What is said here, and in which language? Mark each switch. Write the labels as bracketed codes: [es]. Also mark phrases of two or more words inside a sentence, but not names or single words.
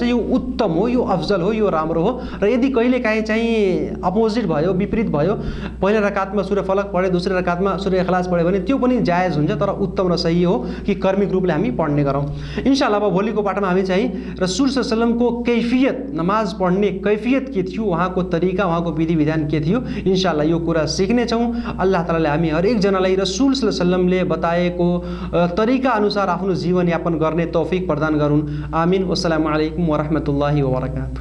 [ne] यो उत्तम हो, यो अफजल हो, यो राम्रो हो। र यदि कहिलेकाहीँ चाहिँ अपोजिट भयो, विपरीत भयो, पहिलो रकातमा सुरा फलक पढे, दोस्रो रकातमा सुरा इखलास पढ्यो भने त्यो पनि जायज हुन्छ, तर उत्तम र सही हो कि कर्मिक रूपले हामी पढ्ने गरौँ। इन्शाअल्लाह अब भोलिको पाठमा हामी चाहिँ रसूल [ar] صلى الله عليه وسلم [ne] कैफियत, नमाज पढ्ने कैफियत के थियो, उहाँको तरिका, उहाँको विधि विधान के थियो, इन्शाअल्लाह यो कुरा सिक्नेछौँ। अल्लाह तालाले हामी हरेक जनालाई रसूल [ar] صلى الله عليه وسلم [ne] बताएको तरिका अनुसार आफ्नो जीवन यापन गर्ने तौफिक प्रदान गरून्। आमीन। [ar] والسلام عليكم ورحمة الله وبركاته.